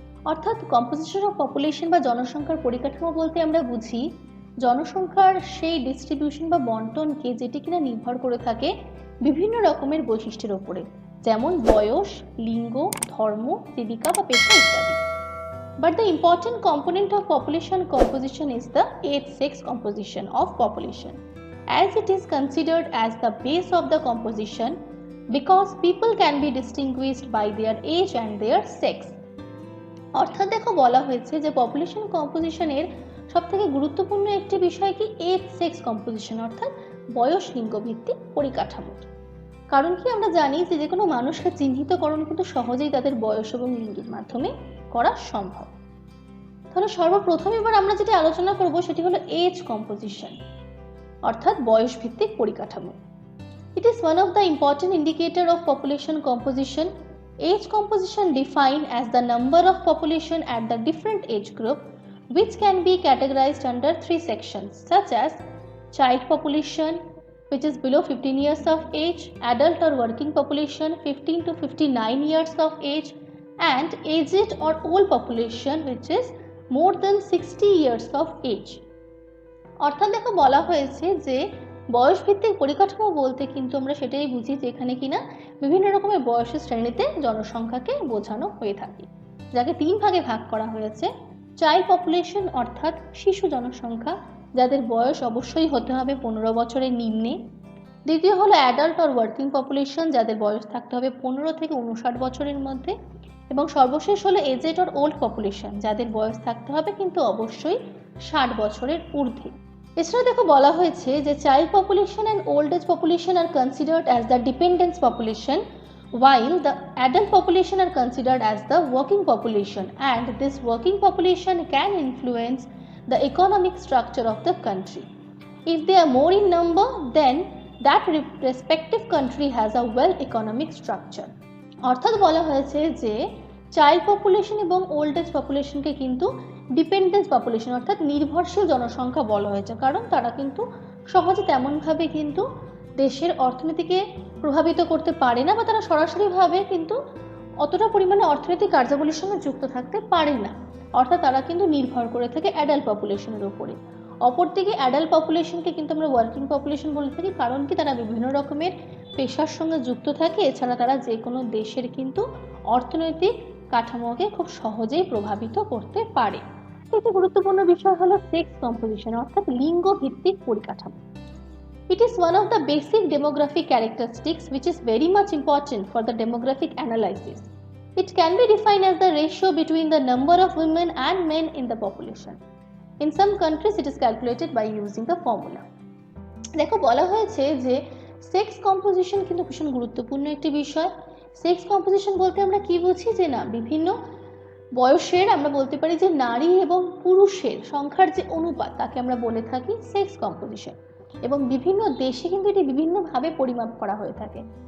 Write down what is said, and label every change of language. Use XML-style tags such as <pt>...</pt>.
<bn>অর্থাৎ composition of population বা জনসংখ্যার পরিকাঠামো বলতে আমরা বুঝি জনসংখ্যার সেই ডিস্ট্রিবিউশন বা বন্টনকে যেটি কিনা নির্ভর করে থাকে বিভিন্ন রকমের বৈশিষ্ট্যের উপরে, যেমন বয়স, লিঙ্গ, ধর্ম, জীবিকা বা পেশা ইত্যাদি।</bn> <en>But the important component of population composition is the age-sex composition of population, as it is considered as the base of the composition because people can be distinguished by their age and their sex.</en> <bn>অর্থাৎ দেখো বলা হয়েছে যে population কম্পোজিশনের সবথেকে গুরুত্বপূর্ণ একটি বিষয় কি এজ সেক্স কম্পোজিশন, অর্থাৎ বয়স লিঙ্গ ভিত্তিক পরিকাঠামো। কারণ কি আমরা জানি যে কোনো মানুষকে চিহ্নিতকরণ কিন্তু সহজেই তাদের বয়স এবং লিঙ্গের মাধ্যমে করা সম্ভব। তাহলে সর্বপ্রথম এবার আমরা যেটা আলোচনা করব সেটি হলো এজ কম্পোজিশন, অর্থাৎ বয়স ভিত্তিক পরিকাঠামো।</bn> <en>It is one of the important indicator of population composition. Age composition defined as the number of population at the different age group, which can be categorized under three sections such as child population, which is below 15 years of age, adult or working population 15 to 59 years of age, and aged or old population, which is more than 60 years of age.</en> <bn>অর্থাৎ দেখো বলা হয়েছে যে বয়স ভিত্তিক পরিকাঠামো বলতে কিন্তু আমরা সেটাই বুঝি যেখানে কিনা বিভিন্ন রকমের বয়সের শ্রেণীতে জনসংখ্যাকে বোঝানো হয়ে থাকে, যাকে তিন ভাগে ভাগ করা হয়েছে। চাইল্ড পপুলেশন অর্থাৎ শিশু জনসংখ্যা, যাদের বয়স অবশ্যই হতে হবে 15 বছরের নিম্নে। দ্বিতীয় হলো অ্যাডাল্ট অর ওয়ার্কিং পপুলেশন, যাদের বয়স থাকতে হবে 15 থেকে 59 বছরের মধ্যে। এবং সর্বশেষ হলো এজেড অর ওল্ড পপুলেশন, যাদের বয়স থাকতে হবে কিন্তু অবশ্যই 60 বছরের ঊর্ধ্বে। এছাড়া দেখো বলা হয়েছে যে</bn> <en>Child population and old age population are considered as the dependence population, while the adult population are considered as the working population, and this working population can influence the economic structure of the country. If they are more in number, then that respective country has a well economic structure.</en> <bn>অর্থাৎ বলা হয়েছে যে child population এবং old age পপুলেশনকে কিন্তু dependence population অর্থাৎ নির্ভরশীল জনসংখ্যা বলা হয়েছে, কারণ তারা কিন্তু সহজে তেমনভাবে কিন্তু দেশের অর্থনীতিকে প্রভাবিত করতে পারে না, বা তারা সরাসরিভাবে কিন্তু অতটা পরিমাণে অর্থনৈতিক কার্যাবলীর সঙ্গে যুক্ত থাকতে পারে না। অর্থাৎ তারা কিন্তু নির্ভর করে থাকে অ্যাডাল্ট পপুলেশনের উপরে। অপরদিকে অ্যাডাল্ট পপুলেশনকে কিন্তু আমরা ওয়ার্কিং পপুলেশন বলে থাকি, কারণ কি তারা বিভিন্ন রকমের পেশার সঙ্গে যুক্ত থাকে। এছাড়া তারা যে কোনো দেশের কিন্তু অর্থনৈতিক কাঠামোকে খুব সহজেই প্রভাবিত করতে পারে। একটি গুরুত্বপূর্ণ বিষয় হলো সেক্স কম্পোজিশন, অর্থাৎ লিঙ্গ ভিত্তিক পরিকাঠামো।</bn> <en>It is one of the basic demographic characteristics which is very much important for the demographic analysis. It can be defined as the ratio between the number of women and men in the population. In some countries it is calculated by using the formula.</en> <bn>দেখো বলা হয়েছে যে sex composition কিন্তু ভীষণ গুরুত্বপূর্ণ একটি বিষয়। Sex composition বলতে আমরা কি বুঝি, যে না বিভিন্ন বয়সের আমরা বলতে পারি যে নারী এবং পুরুষের সংখ্যার যে অনুপাত তাকে আমরা বলে থাকি সেক্স কম্পোজিশন। এবং বিভিন্ন দেশে কিন্তু এটি বিভিন্নভাবে পরিমাপ করা হয়ে থাকে।</bn>